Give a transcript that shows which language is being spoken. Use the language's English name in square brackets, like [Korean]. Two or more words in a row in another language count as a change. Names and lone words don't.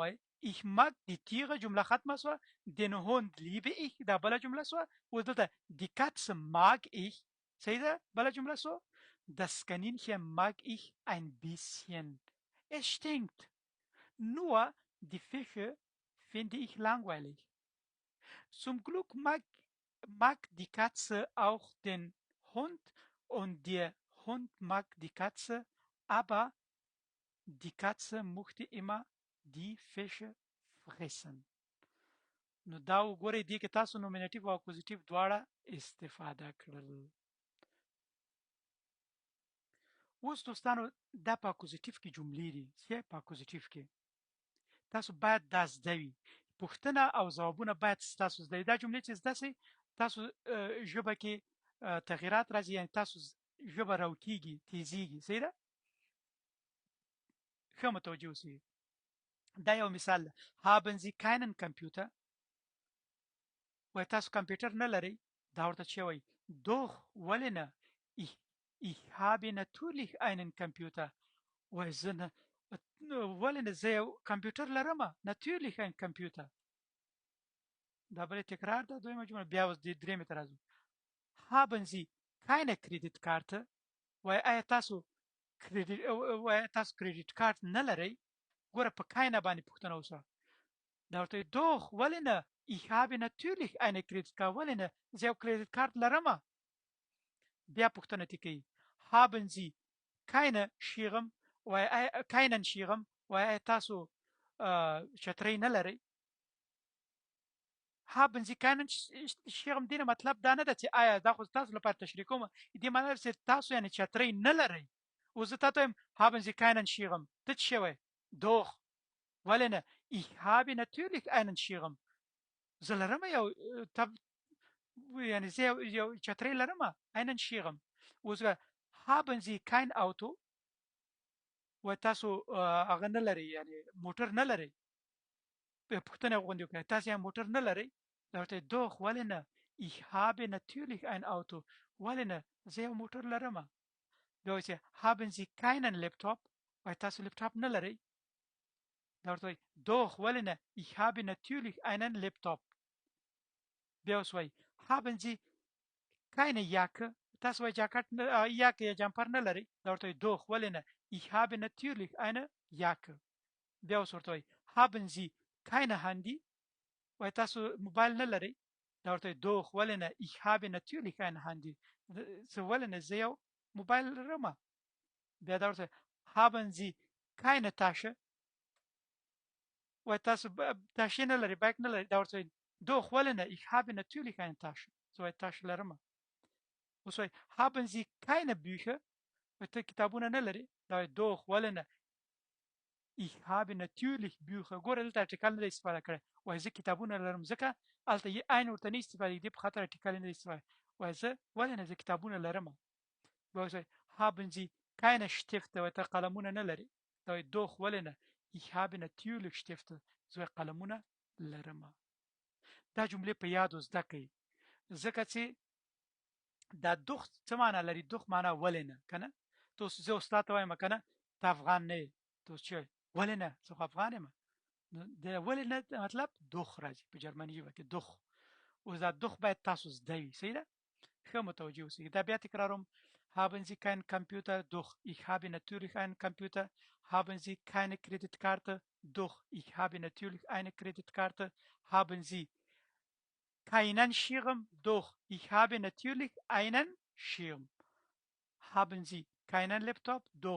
[German] وایي ich mag die Tiere [Pashto] جمله ختمه سوه [German] den Hund liebe ich [Pashto] دا بله جمله سوه اوس دلته [German] die Katze mag ich [Pashto] صحیح ده بله جمله سوه [German] das Kaninchen mag ich ein bisschen es stinkt nur die Fische finde ich langweilig zum Glück mag die Katze auch den Hund und der Hund mag die Katze aber die Katze möchte immer die Fische fressen. [Pashto] نو دا وګورئ دې کې تاسو نومینټیو او اکوزیټیو دواړه استفاده کړل. اوس دوستانو دا په اکوزیټیو کې جملې دي چې په اکوزیټیو کې تاسو باید دا زده وي. پوښتنه او ځوابونه باید تاسو زده وي. دا جملې چې زده سئ تاسو ژبه کې تغییرات راځي یعنې تاسو ژبه راوکېږي تیزیږي صحیح ده ښه متوجه اوسئ. دا یو مثال ده [German] haben Sie keinen Computer [Pashto] وایي تاسو کمپیوټر نه لرئ دا ورته چې وایي doch ولې نه [German] ich habe natürlich einen Computer [Pashto] وایي زه نه ولې نه زه یو کمپیوټر لرم [German] natürlich ein Computer [Pashto] دا بلې تکرار ده دویمه جمله بیا اوس د درېمې ته راځو [German] haben Sie keine Kreditkarte [Pashto] وایي آیا تاسو کریډیټ کارت نه لرئ ګوره په کاینه باندې پوښتنه وشوه دا ورته doch ولې نه [German] ich habe natürlich eine Kreditkarte [Pashto] ولې نه زه یو کریډیټ کارت لرم بیا پوښتنه ترې کوي [German] haben Sie keinen Schirm [Pashto] وایي آیا تاسو چترۍ نه لرئ [German] haben Sie keinen Schirm [Pashto] دې نه مطلب دا نه ده چې آیا دا خو تاسو لپاره تشریح کوم دې معنی ده چې تاسو یعنې چترۍ نه لرئ اوس زه تاته وایم [German] haben Sie keinen Schirm [Pashto] ته څه شی وایې doch ولې نه [German] ich habe natürlich einen Schirm [Pashto] زه لرم یو یعنې زه یو چترۍ لرم [German] einen Schirm [Pashto] اوس [German] haben Sie kein Auto [Pashto] و تاسو هغه نه لرئ یعنې موټر نه لرئ پوښتنه غوندې وکړئ تاسو یې موټر نه لرئ دا ورته doch ولې نه [German] ich habe natürlich ein Auto [Pashto] ولې نه زه یو موټر لرم بیا وایي چې [German] haben Sie keinen [Pashto] Laptop وایي تاسو لپټاپ نه لرئ دا ورته وایي doch ولې نه [German] ich habe natürlich einen Laptop [Pashto] بیا اوس وایي [German] haben Sie keine Jacke [Pashto] تاسو وایي جاکټ یاکه یا جمپر نه لرئ دا ورته وایي doch ولې نه [German] ich habe natürlich eine Jacke [Pashto] بیا اوس ورته وایي [German] haben Sie keine Handy [Pashto] وایي تاسو موبایل نه لرئ دا ورته وایي doch ولې نه [German] ich habe natürlich ein Handy [Pashto] زه ولې نه زه یو موبایل لرم بیا دا ورته [German] haben Sie keine Tasche [Pashto] وایي تاسو تاشې نه لرئ بیک نه لرئ دا ورته وایي doch ولې نه [German] ich habe natürlich eine Tasche [Pashto] زه وایي تاشې لرم اوس وایي [German] haben Sie keine Bücher [Pashto] وایي ته کتابونه نه لرئ دا وایي doch ولې نه [German] ich habe natürlich Bücher [Pashto] ګوره دلته ارټیکل نه دی استفاده کړی وایي زه کتابونه لرم ځکه هلته یې عین ورته نه استفاده کړي په خاطر ارټیکل نه دی استفاده وایي زه ولې نه زه کتابونه لرم وایي [German] haben Sie keine Stifte [Pashto] وایي ته قلمونه نه لرې ته وایي doch ولې نه [German] ich habe natürlich Stifte [Pashto] زه قلمونه لرم دا جملې په یادو زده کړئ ځکه چې دا دوخ څه معنا لري دوخ معنا ولې نه کنه ته زه استاد ته وایم کنه ته افغان نه ته چې ولې نه زه افغان یم د ولې نه مطلب دوخ راځي په جرمني ژبه کې دوخ او دا دوخ باید تاسو زده وي صحیح ده ښه متوجه اوسئ دا بیا تکراروم [German] haben Sie keinen Computer doch ich habe natürlich einen Computer haben Sie keine Kreditkarte doch ich habe natürlich eine Kreditkarte haben Sie keinen Schirm doch ich habe natürlich einen Schirm haben Sie keinen Laptop doch